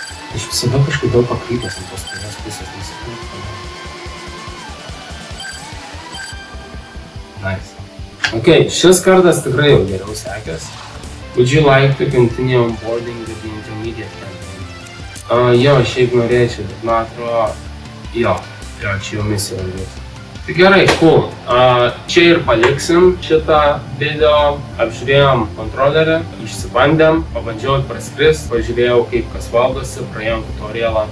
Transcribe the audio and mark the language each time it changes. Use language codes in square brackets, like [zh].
[lt] Aš visada kažkaip daug pakrypęs ant tos kairės pusės, nesipirkau. Nice. Ok, šis kartas tikrai jau geriau sekės. [en] Would you like to continue onboarding with the intermediate campaign? [lt] Jo, šiaip norėčiau, bet man atrodo, jo, čia jau misija bus. Tai gerai, cool. Čia ir paliksim šitą video. Apžiūrėjom kontrolerį, išsibandėm, pabandžiau praskrist, pažiūrėjau kaip kas valdosi, praėjom tutorialą.